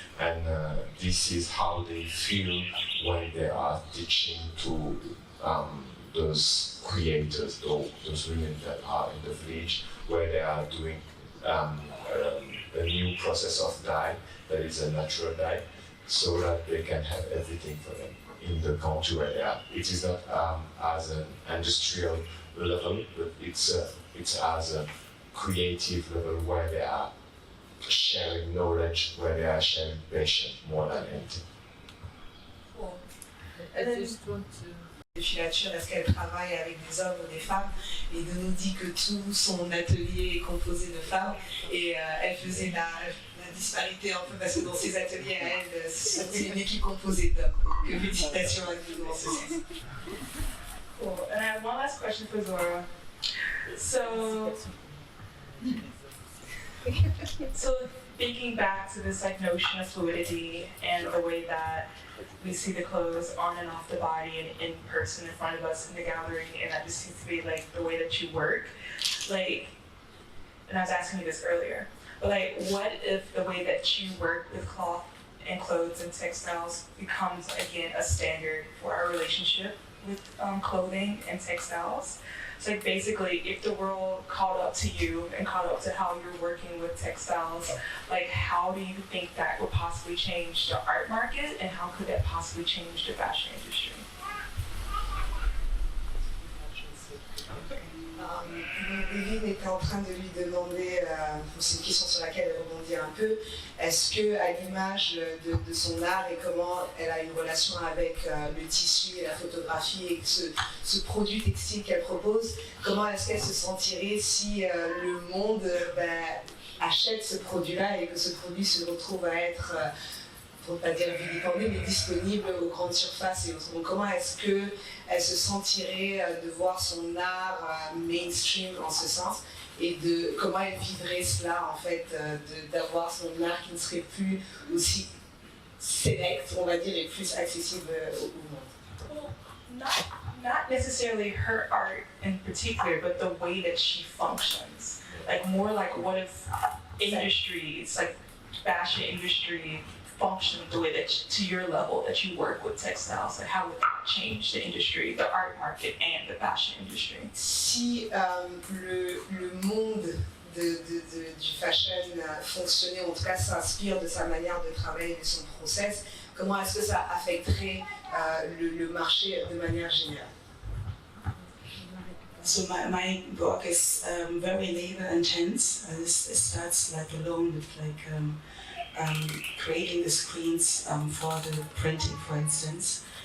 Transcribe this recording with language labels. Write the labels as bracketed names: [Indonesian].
[English] And this is how they feel when they are teaching to those creators, those women that are in the village, where they are doing a new process of dye that is a natural dye, so that they can have everything for them in the country where they are. It is not as an industrial level, but it's as a creative level where they are sharing knowledge, where they are sharing passion more than anything. Cool. I just want to... [French] De filature, est-ce qu'elle travaille avec des hommes ou des femmes, et de nous dit que tout son atelier est composé de femmes, et elle faisait la disparité un peu parce que dans ses ateliers à elle, c'est une équipe composée d'hommes. Donc félicitations à nous dans ce sens. [English] Cool. And I have one last question for Zora. So thinking back to this like notion of fluidity and the way that we see the clothes on and off the body and in person in front of us in the gallery, and that just seems to be like the way that you work. Like, and I was asking you this earlier, but like, what if the way that you work with cloth and clothes and textiles becomes again a standard for our relationship with clothing and textiles? So like basically, if the world caught up to you and caught up to how you're working with textiles, like how do you think that would possibly change the art market, and how could that possibly change the fashion industry? [French] Devine était en train de lui demander, c'est une question sur laquelle elle rebondit un peu, est-ce que à l'image de son art et comment elle a une relation avec le tissu et la photographie et ce produit textile qu'elle propose, comment est-ce qu'elle se sentirait si le monde achète ce produit-là et que ce produit se retrouve à être, pour ne pas dire vilipendé, mais disponible aux grandes surfaces et autres. Donc comment est-ce qu'elle se sentirait de voir son art mainstream en ce sens, et de comment elle vivrait cela en fait, d'avoir son art qui ne serait plus aussi select, on va dire, et plus accessible au monde. [English] Not necessarily her art in particular, but the way that she functions. Like more like what if industries, like fashion industry, function the way that to your level that you work with textiles, like how would that change the industry, the art market and the fashion industry? [French] Si le monde du fashion fonctionnait, en tout cas s'inspire de sa manière de travailler, de son process, comment est-ce que ça affecterait le marché de manière générale? [English] So my work is very labor intense. It starts like alone with like creating the screens for the printing, for instance.